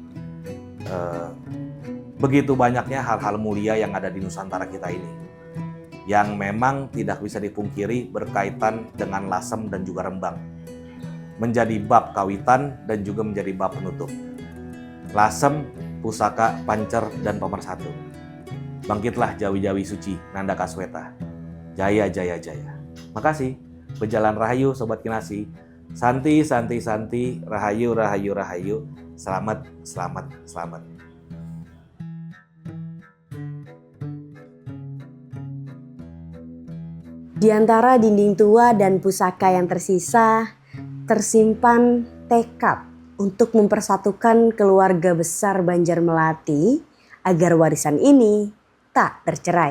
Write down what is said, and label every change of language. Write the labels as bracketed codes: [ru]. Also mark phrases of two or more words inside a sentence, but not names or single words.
[id] Begitu banyaknya hal-hal mulia yang ada di Nusantara kita ini, yang memang tidak bisa dipungkiri berkaitan dengan Lasem dan juga Rembang. Menjadi bab kawitan dan juga menjadi bab penutup. Lasem, pusaka, pancer, dan pemersatu. Bangkitlah Jawi-Jawi suci, Nanda Kasweta. Jaya, jaya, jaya. Makasih. Berjalan rahayu, Sobat Kinasi. [jv] Santi, santi, santi. Rahayu, rahayu, rahayu. [id] Selamat, selamat, selamat. Di antara dinding tua dan pusaka yang tersisa, tersimpan tekad untuk mempersatukan keluarga besar Banjar Melati agar warisan ini tak tercerai.